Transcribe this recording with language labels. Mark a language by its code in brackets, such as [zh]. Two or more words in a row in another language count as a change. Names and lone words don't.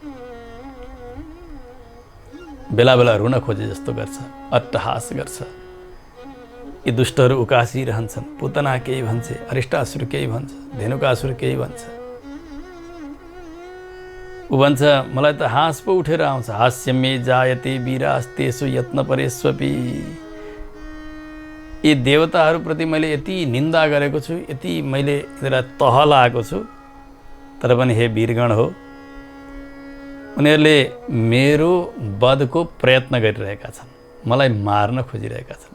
[ne] बेला बेला रुन खोजे जस्तो गर्छ, अट्टहास गर्छ। यी दुष्टहरू उकासिरहन्छन्। पुतना केही भन्छ, अरिष्टासुर केही भन्छ, धेनुकासुर केही भन्छ। ऊ भन्छ मलाई त हाँस पो उठेर आउँछ। [sa] हास्यमे जायते वीरास्तेषु यत्न परेष्वपि। [ne] यी देवताहरूप्रति मैले यति निन्दा गरेको छु, यति मैले यिनीहरूलाई तह लगाएको छु, तर पनि हे वीरगण हो, उनीहरूले मेरो वधको प्रयत्न गरिरहेका छन्, मलाई मार्न खोजिरहेका छन्।